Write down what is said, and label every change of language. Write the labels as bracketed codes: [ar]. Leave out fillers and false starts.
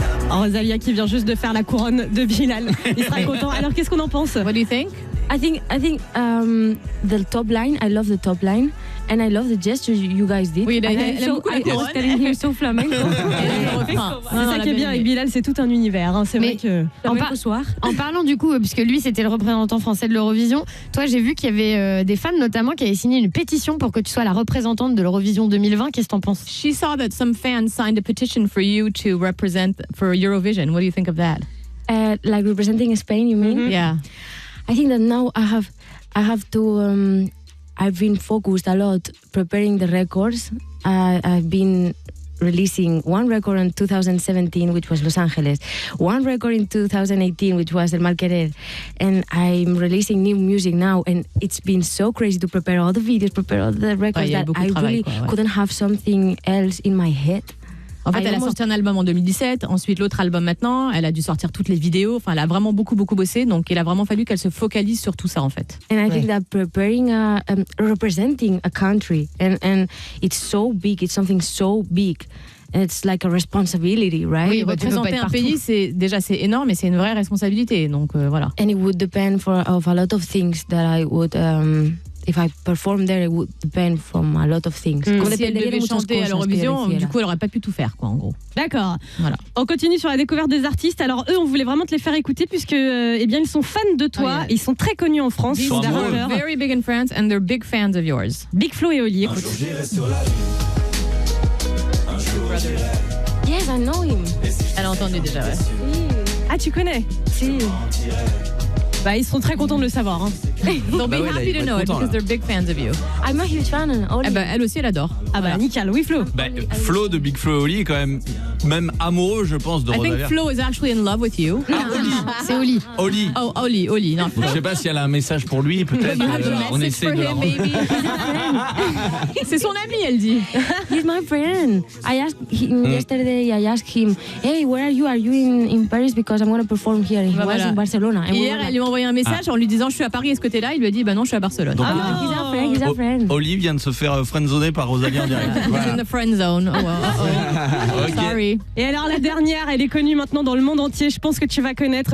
[fr] Rosalia qui vient juste de faire la couronne de Bilal. Il sera content. Alors, qu'est-ce qu'on en pense? [en] What do you think? I think the top line. I love the top line, and I love the gesture you guys did. [fr] Oui, elle aime beaucoup la couronne. [en] I was telling here so flamenco. [fr] C'est ça qui est bien avec Bilal, c'est tout un univers. Hein. C'est vrai que en parlant du coup, puisque lui c'était le représentant français de l'Eurovision, toi j'ai vu qu'il y avait des fans notamment qui avaient signé une pétition pour que tu sois la représentante de l'Eurovision 2020. Qu'est-ce que t'en penses? [en] She saw that some fans signed a petition for you to represent for Eurovision. What do you think of that? Like representing Spain, you mean? Yeah. I think that now I have to I've been focused a lot preparing the records. I've been releasing one record in 2017, which was Los Angeles, one record in 2018, which was El Mal Querer, and I'm releasing new music now, and it's been so crazy to prepare all the videos, prepare all the records, that I really couldn't have something else in my head. [fr] En fait, elle a sorti un album en 2017, ensuite l'autre album maintenant, elle a dû sortir toutes les vidéos, enfin elle a vraiment beaucoup bossé, donc il a vraiment fallu qu'elle se focalise sur tout ça en fait. [en] And I think that preparing, representing a country, and it's so big, it's something so big. It's like a responsibility, right? [fr] Oui, représenter un pays, c'est énorme et c'est une vraie responsabilité, donc voilà. [en] And it would depend of a lot of things that I would... if I perform there, it would depend from a lot of things. [fr] Si elle devait chanter à l'Eurovision, du coup, elle n'aurait pas pu tout faire, quoi, en gros. D'accord. Voilà. On continue sur la découverte des artistes. Alors eux, on voulait vraiment te les faire écouter puisque, eh bien, ils sont fans de toi. Ils sont très connus en France. Ils sont [en] very big in France and they're big fans of yours. [fr] Big Flo et Oli, écoute. [en] Yes, I know him. [fr] Elle a entendu déjà, ouais. Ah, tu connais? Si. Bah, ils seront très contents de le savoir. Hein. [en] They'll be happy to know it because they're big fans of you. I'm a huge fan. [fr] Elle aussi, elle adore. Ah bah, nickel. Oui, Flo. Flo de Big Flo et Oli est quand même amoureux, je pense, de Rosalia. [en] I think Flo is actually in love with you. [fr] C'est Oli. Oli. Oh, Oli. Non, je sais pas si elle a un message pour lui, peut-être. On essaie de la C'est son ami, elle dit. [en] He's my friend. I asked him yesterday. I asked him, "Hey, where are you? Are you in Paris? Because I'm going to perform here." He was in Barcelona. [fr] Hier, elle lui a envoyé un message en lui disant je suis à Paris, est-ce que t'es là? Il lui a dit bah non, je suis à Barcelone. Donc, [en] he's a friend. [fr] Oli vient de se faire friendzoner par Rosalia en direct. [en] Voilà. He's in the friend zone. Oh, okay. Sorry. [fr] Et alors la dernière, elle est connue maintenant dans le monde entier. Je pense que tu vas connaître.